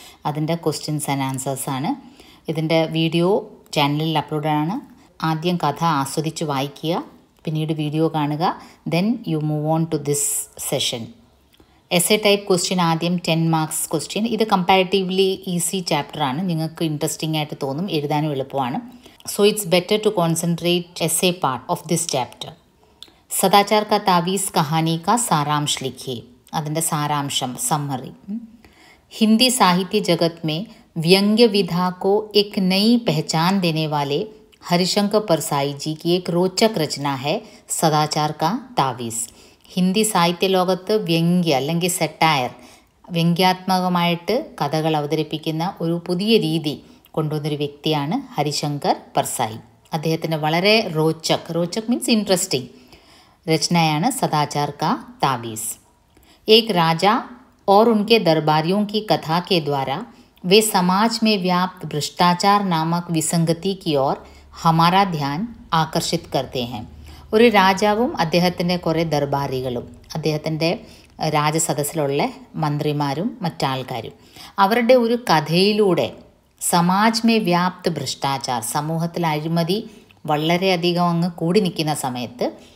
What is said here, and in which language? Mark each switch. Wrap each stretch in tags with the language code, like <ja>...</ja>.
<ml>അതിൻ്റെ questions and ആൻസേഴ്സാണ്. ഇതിൻ്റെ video ചാനലിൽ അപ്ലോഡാണ്. ആദ്യം കഥ ആസ്വദിച്ച് വായിക്കുക, പിന്നീട് വീഡിയോ കാണുക.</ml> <en>Then you move on to this session. Essay type question ആദ്യം 10 marks question.</en> <ml>ഇത് കമ്പാരിറ്റീവ്ലി ഈസി ചാപ്റ്ററാണ്. നിങ്ങൾക്ക് ഇൻട്രസ്റ്റിംഗ് ആയിട്ട് തോന്നും, എഴുതാനും എളുപ്പമാണ്.</ml> <en>So it's better to concentrate essay part of this chapter.</en> <hi>सदाचार का तावीज़ कहानी का सारांश लिखिए.</hi> <ml>അതിൻ്റെ സാരാംശം സമ്മറി.</ml> <hi>हिंदी साहित्य जगत में व्यंग्य विधा को एक नई पहचान देने वाले हरिशंकर परसाई जी की एक रोचक रचना है सदाचार का तावीज़.</hi> <ml>ഹിന്ദി സാഹിത്യ ലോകത്ത് വ്യംഗ്യ അല്ലെങ്കിൽ സെറ്റയർ, വ്യംഗ്യാത്മകമായിട്ട് കഥകൾ അവതരിപ്പിക്കുന്ന ഒരു പുതിയ രീതി കൊണ്ടുവന്നൊരു വ്യക്തിയാണ് ഹരിശങ്കർ परसाई. അദ്ദേഹത്തിൻ്റെ വളരെ रोचक मीन्स इंटरेस्टिंग रचनायान सदाचार का तावीज़.</ml> <hi>एक राजा और उनके दरबारियों की कथा के द्वारा वे समाज में व्याप्त भ्रष्टाचार नामक विसंगति की ओर हमारा ध्यान आकर्षित करते हैं.</hi> <ml>ഒരു രാജാവും അദ്ദേഹത്തിൻ്റെ കുറേ ദർബാറികളും, അദ്ദേഹത്തിൻ്റെ രാജസദസ്സിലുള്ള മന്ത്രിമാരും മറ്റാൾക്കാരും അവരുടെ ഒരു കഥയിലൂടെ</ml> <hi>സമാജ് മേ വ്യാപ്ത് ഭ്രഷ്ടാചാർ,</hi> <ml>സമൂഹത്തിൽ അഴിമതി വളരെയധികം അങ്ങ് കൂടി നിൽക്കുന്ന സമയത്ത്</ml>